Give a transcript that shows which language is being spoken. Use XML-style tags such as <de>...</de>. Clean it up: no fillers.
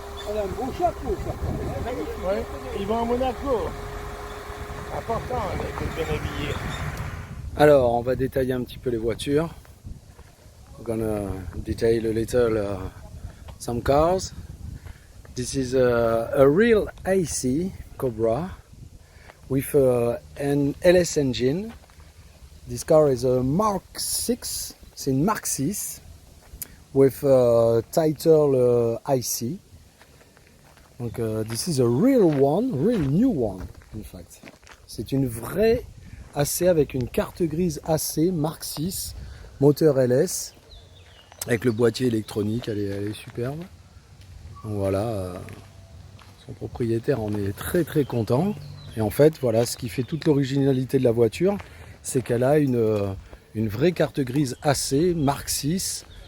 <fr>Elle a un beau chapeau, ça. Ouais. Ils vont à Monaco. Important d'être bien habillé. Alors, on va détailler un petit peu les voitures.</fr> <en>We're gonna detail a little some cars. This is a real AC Cobra with an LS engine. This car is a Mark 6.</en> <fr>C'est une Mark 6</fr> <en>with title IC. Donc, this is a real one, real new one, in fact.</en> <fr>C'est une vraie AC avec une carte grise AC Mark 6, moteur LS, avec le boîtier électronique, elle est superbe. Donc voilà, son propriétaire en est très très content. Et en fait, voilà, ce qui fait toute l'originalité de la voiture, c'est qu'elle a une vraie carte grise AC Mark 6.</fr>